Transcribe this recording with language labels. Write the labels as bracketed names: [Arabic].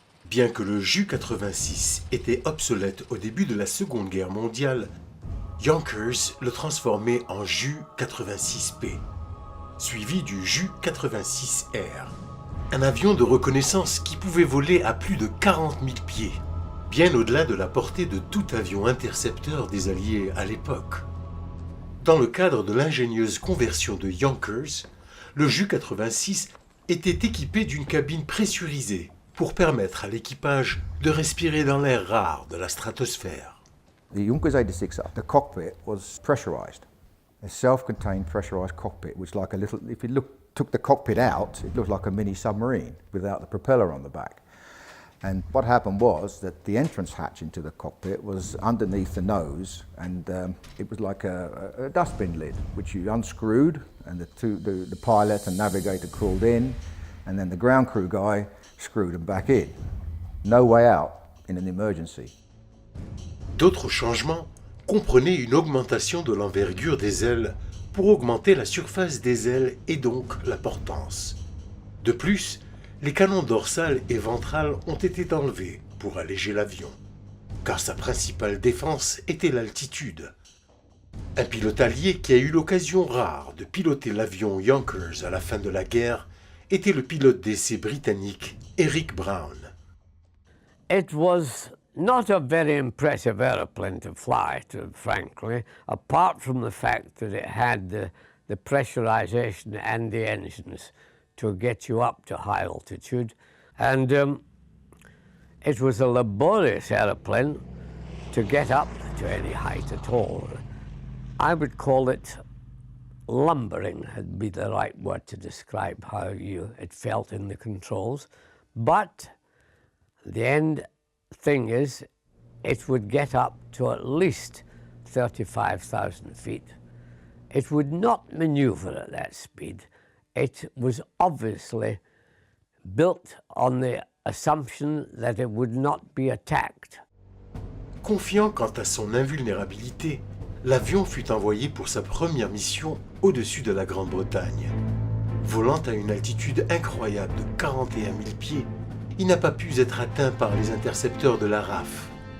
[French] Bien que le Ju-86 était obsolète au début de la Seconde Guerre mondiale, Junkers le transformait en Ju-86P, suivi du Ju-86R, un avion de reconnaissance qui pouvait voler à plus de 40 000 pieds, bien au-delà de la portée de tout avion intercepteur des Alliés à l'époque. Dans le cadre de l'ingénieuse conversion de Junkers, le Ju-86 était équipé d'une cabine pressurisée pour permettre à l'équipage de respirer dans l'air rare de la stratosphère. [English] The Junkers 86, the cockpit was pressurized. A self-contained pressurized cockpit, which like a little, if you took the cockpit out, it looked like a mini submarine without the propeller on the back. And what happened was that the entrance hatch into the cockpit was underneath the nose, and it was like a dustbin lid, which you unscrewed, and the pilot and navigator crawled in, and then the ground crew guy screwed them back in. No way out in an emergency. [French] D'autres changements comprenaient une augmentation de l'envergure des ailes pour augmenter la surface des ailes et donc la portance. De plus, les canons dorsal et ventral ont été enlevés pour alléger l'avion, car sa principale défense était l'altitude. Un pilote allié qui a eu l'occasion rare de piloter l'avion Yonkers à la fin de la guerre était le pilote d'essai britannique Eric Brown. [English] It was not a very impressive aeroplane to fly, frankly, apart from the fact that it had the pressurization and the engines to get you up to high altitude. And it was a laborious aeroplane to get up to any height at all. I would call it lumbering, would be the right word to describe how it felt in the controls. But the end thing is, it would get up to at least 35,000 feet. It would not maneuver at that speed. It was obviously built on the assumption that it would not be attacked. [French] Confiant quant à son invulnérabilité, l'avion fut envoyé pour sa première mission au-dessus de la Grande-Bretagne. Volant à une altitude incroyable de 41 000 pieds, il n'a pas pu être atteint par les intercepteurs de la RAF.